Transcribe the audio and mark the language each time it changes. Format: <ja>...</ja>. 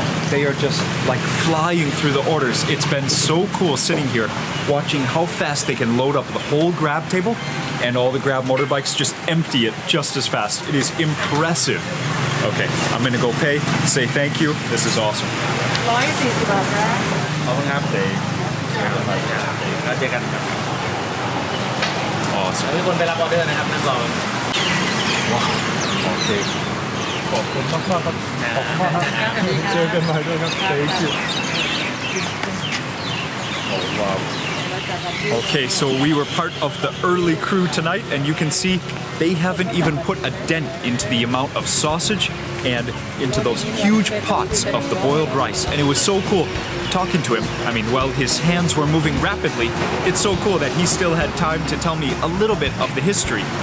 <en>They are just like flying through the orders. It's been so cool sitting here watching how fast they can load up the whole Grab table, and all the Grab motorbikes just empty it just as fast. It is impressive. Okay, I'm gonna go pay, say thank you. This is awesome.</en> <th>140 บาทครับ ขอบคุณครับเดี๋ยวเราเจอกันครับ</th> <en>Awesome.</en> <th>ทุกคนไปรับออเดอร์นะครับนั่งรอ</th> <en>Wow. Okay.</en> <th>ขอบคุณมากครับ ขอบคุณมากครับเจอกันใหม่ด้วยครับ</th> <en>Thank you. Oh wow. Okay, so we were part of the early crew tonight, and you can see they haven't even put a dent into the amount of sausage and into those huge pots of the boiled rice. And it was so cool talking to him. I mean, while his hands were moving rapidly, it's so cool that he still had time to tell me a little bit of the history.</en>